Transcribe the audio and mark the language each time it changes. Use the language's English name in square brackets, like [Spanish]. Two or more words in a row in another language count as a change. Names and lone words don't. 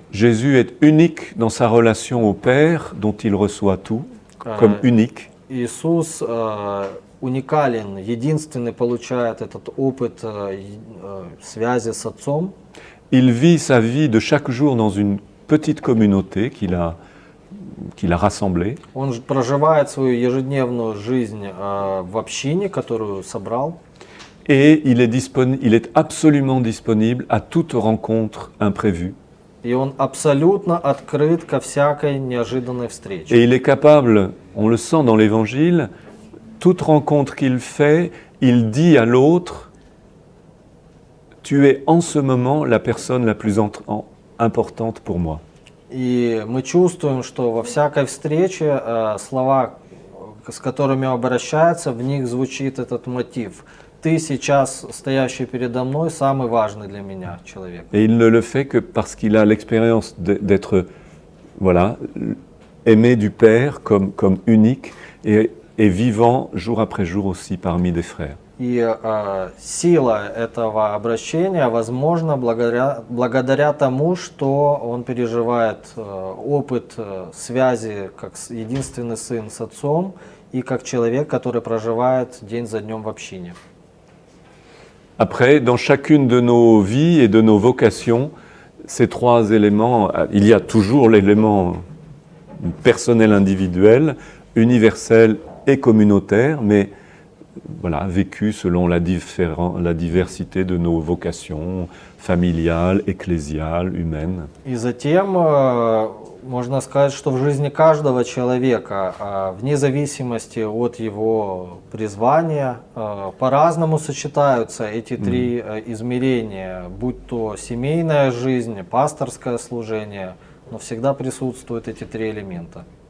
[French] Jésus est unique dans sa relation au Père, dont il reçoit tout, comme unique. [Russian] Иисус уникален, единственный получает этот опыт связи с Отцом. [French] Il vit sa vie de chaque jour dans une petite communauté qu'il a rassemblée. [Russian] Он проживает свою ежедневную жизнь в общине, которую собрал. [French] Et il est absolument disponible à toute rencontre imprévue. [Russian] И он абсолютно открыт ко всякой неожиданной встрече. [French] Et il est capable, on le sent dans l'Évangile, toute rencontre qu'il fait, il dit à l'autre, tu es en ce moment la personne la plus importante pour moi. [Russian] И мы чувствуем, что во всякой встрече слова, с которыми он обращается, в них звучит этот мотив. Ты сейчас, стоящий передо мной, самый важный для меня человек. [French] Et il ne le fait que parce qu'il a l'expérience d'être, voilà, aimé du Père comme unique et vivant jour après jour aussi parmi des frères. [Russian] И сила этого обращения возможна благодаря тому, что он переживает опыт связи как единственный сын с отцом и как человек, который проживает день за днем в общине. [French] Après, dans chacune de nos vies et de nos vocations, ces 3 éléments, il y a toujours l'élément personnel individuel, universel et communautaire, mais voilà, vécu selon la diversité de nos vocations familiales, ecclésiales, humaines. [Russian] И затем можно сказать, что в жизни каждого человека, вне зависимости от его призвания, по-разному сочетаются эти 3 измерения, будь то семейная жизнь, пасторское служение, но всегда присутствуют эти 3 элемента.